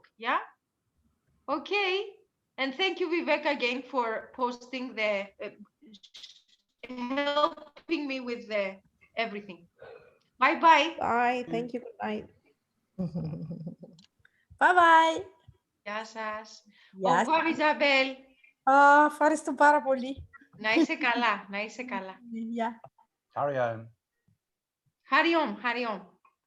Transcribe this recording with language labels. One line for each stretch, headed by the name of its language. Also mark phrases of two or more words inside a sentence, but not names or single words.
English: Yeah. Okay. And thank you, Vivek, again for posting the helping me with the everything. Bye-bye. Bye. Thank you. Good night. Bye-bye.
Greek: Γεια σας. Γεια
French: Au revoir, Isabel.
Greek: Ευχαριστώ πάρα πολύ. Να είσαι καλά, να είσαι καλά. Γεια.
English: Carry on.
Hindi: Hariom, hariom.